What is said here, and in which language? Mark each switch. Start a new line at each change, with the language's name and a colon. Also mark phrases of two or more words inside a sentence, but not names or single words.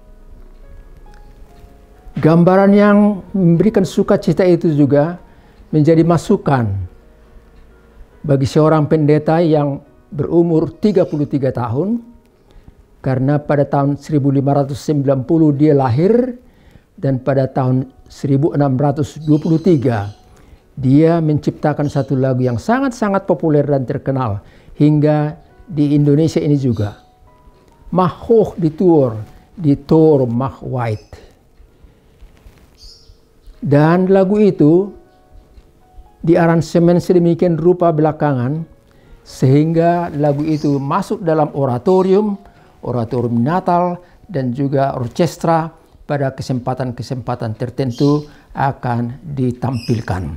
Indonesian: Gambaran yang memberikan sukacita itu juga menjadi masukan bagi seorang pendeta yang berumur 33 tahun, karena pada tahun 1590 dia lahir, dan pada tahun 1623 dia menciptakan satu lagu yang sangat-sangat populer dan terkenal hingga di Indonesia ini juga.
Dutch: Mag hoog die toren mag wijd.
Indonesian: Dan lagu itu diaransemen sedemikian rupa belakangan sehingga lagu itu masuk dalam oratorium Natal, dan juga orkestra pada kesempatan-kesempatan tertentu akan ditampilkan.